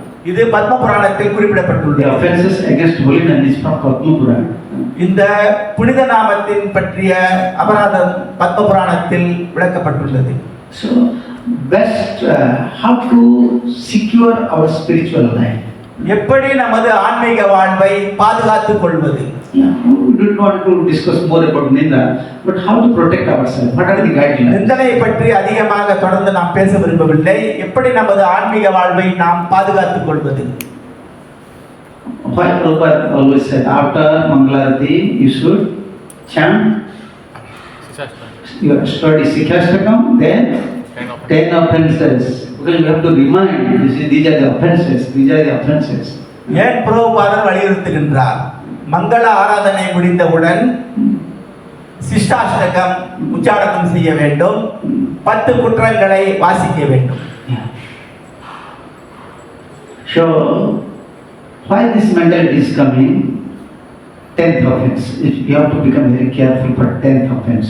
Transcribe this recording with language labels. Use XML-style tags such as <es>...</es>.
<ta>இது பத்ம புராணத்தில் குறிப்பிடப்பட்டுள்ளது.</ta> <en>Offenses against holy name is from Padma Purana.</en> <ta>இந்த புனித நாமத்தின் பற்றிய அபராதம் பத்ம புராணத்தில் விளக்கப்பட்டுள்ளது.</ta> <en>So best how to secure our spiritual life.</en> <ta>எப்படி நமது ஆன்மீக வாழ்வை பாதுகாத்துக் கொள்வது?</ta> <en>We don't want to discuss more about Ninda, but how to protect ourselves? What are the guidelines?</en> <ta>நிந்தனையை பற்றி அதிகமாக தொடர்ந்து நாம் பேச விரும்பவில்லை. எப்படி நமது ஆன்மீக வாழ்வை நாம் பாதுகாத்துக் கொள்வது?</ta> <en>Why Prabhupada always said after Mangalarati you should chant, you study Sikhastakam, then 10 offenses. Because you have to remind, these are the offenses, these are the offenses.</en> <ta>ஏன் பிரபுபாதர் வலியுறுத்துகின்றார்? மங்கள ஆராதனை முடிந்தவுடன் சிஷ்டாஷ்டகம் உச்சாரணம் செய்ய வேண்டும், 10 குற்றங்களை வாசிக்க வேண்டும்.</ta> <en>So why this mentality is coming? 10th offense. If you have to become very careful for 10th offense.</en>